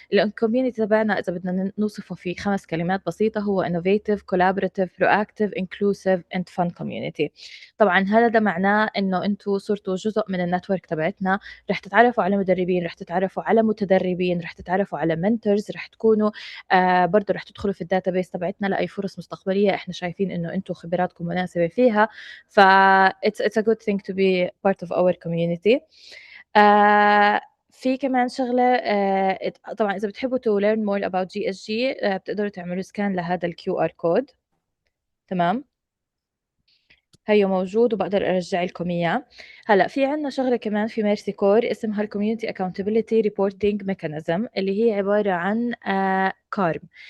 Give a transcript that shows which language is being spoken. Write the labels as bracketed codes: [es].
[ar] الcommunity تبعنا إذا بدنا نوصفه في 5 كلمات بسيطة هو [en] innovative, collaborative, proactive, inclusive and fun community. [ar] طبعًا هذا معناه إنه أنتم صرتوا جزء من الnetwork تبعتنا، رح تتعرفوا على مدربين، رح تتعرفوا على متدربين، رح تتعرفوا على mentors، رح تكونوا برضه رح تدخلوا في الdatabase تبعتنا لأي فرص مستقبلية إحنا شايفين إنه أنتم خبراتكم مناسبة فيها. [en] ف it's a good thing to be part of our community. [ar] في كمان شغلة طبعًا إذا بتحبوا [en] to learn more about GSG [ar] بتقدروا تعملوا scan لهذا الQR code. تمام؟ هيو موجود وباقدر أرجّع لكم إياه. هلأ في عندنا شغلة كمان في ميرسي كور اسمها الcommunity accountability reporting mechanism اللي هي عبارة عن كارم.